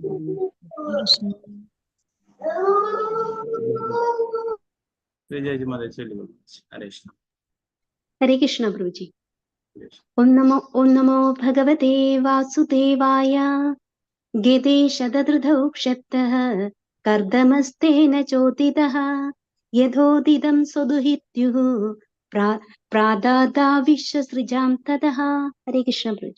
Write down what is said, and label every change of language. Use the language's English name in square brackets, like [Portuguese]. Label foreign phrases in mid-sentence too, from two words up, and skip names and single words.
[Malayalam] വിജയജി മതേ ചൊല്ലുക. [Sanskrit] ഹരേ കൃഷ്ണ. ഹരേ കൃഷ്ണ പ്രഭുജി. ഓം നമോ ഭഗവതേ വാസുദേവായ. ഗതേശതദ്രുതൗ ക്ഷത്തഃ കർദമസ്തേന ചോദിതഃ यथोदितं स्वदुहित्युः प्रादादा विश्वसृजां ततः। हरे कृष्ण प्रभु।